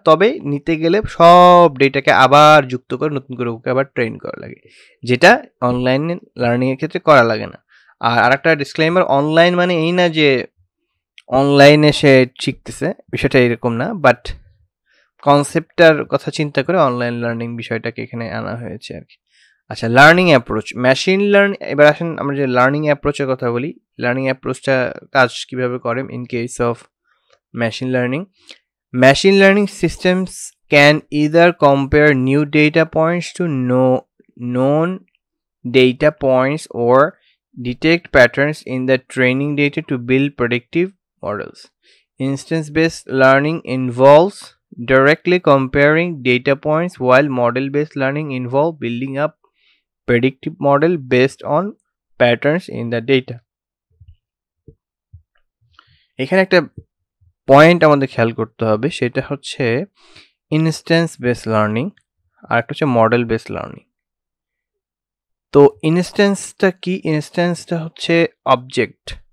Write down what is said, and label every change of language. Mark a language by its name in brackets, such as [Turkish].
[Bangla] তবে নিতে গেলে সব ডেটাকে আবার যুক্ত করে নতুন করে ওকে আবার ট্রেন করা লাগে, যেটা অনলাইন লার্নিংয়ের ক্ষেত্রে করা লাগে না। আর আরেকটা ডিসক্লেইমার, অনলাইন মানে এই না যে অনলাইনে সে শিখতেছে, বিষয়টা এরকম না, বাট কনসেপ্টটার কথা চিন্তা করে অনলাইন লার্নিং বিষয়টাকে এখানে আনা হয়েছে আর কি। আচ্ছা, লার্নিং অ্যাপ্রোচ, মেশিন লার্নিং। এবার আসেন আমরা যে লার্নিং অ্যাপ্রোচের কথা বলি, লার্নিং অ্যাপ্রোচটা কাজ কিভাবে করে [English] In case of machine learning systems can either compare new data points to known data points or detect patterns in the training data to build predictive models. Instance-based learning involves directly comparing data points, while model-based learning involves building up predictive model based on patterns in the data. [Bangla] এখানে একটা point আমাদের খেয়াল করতে হবে, সেটা হচ্ছে instance based learning আর একটা হচ্ছে মডেল বেসড লার্নিং। তো ইনস্ট্যান্সটা কি? ইনস্ট্যান্সটা হচ্ছে অবজেক্ট।